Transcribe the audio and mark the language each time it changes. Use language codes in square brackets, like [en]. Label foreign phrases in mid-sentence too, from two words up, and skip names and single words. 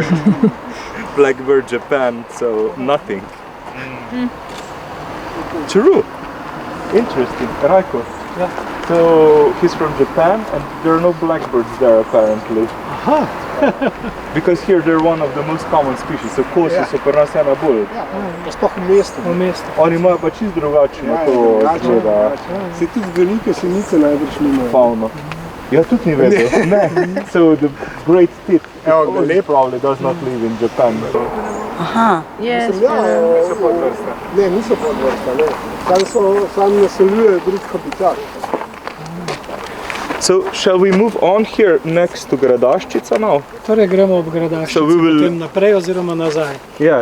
[en] Blackbird, Japan, so nothing. True. Interesting. Rajko. Yeah. So he's from Japan and there are no blackbirds there apparently. Because here they're one of the most common species. [sl] So kosi so pri nas ena bolj. Pa sploh v mestu. V mestu. Oni imajo pa čisto drugačno to izgleda Se tudi velike senice najbrž nimajo. fauno. Ja, tudi ni vedel. Ne. [en] So the great tit [sl] Evo ga, lep. [en] probably does not live in Japan. Aha. Yes. [sl] Niso podvrsta. Ne, niso podvrsta, ne. Sam naseljujejo drug habitat. [en] So shall we move on here next to Gradaščica now? [sl] Torej gremo ob Gradaščici, [en] So we will- [sl] potem naprej oziroma nazaj. [en] Yeah.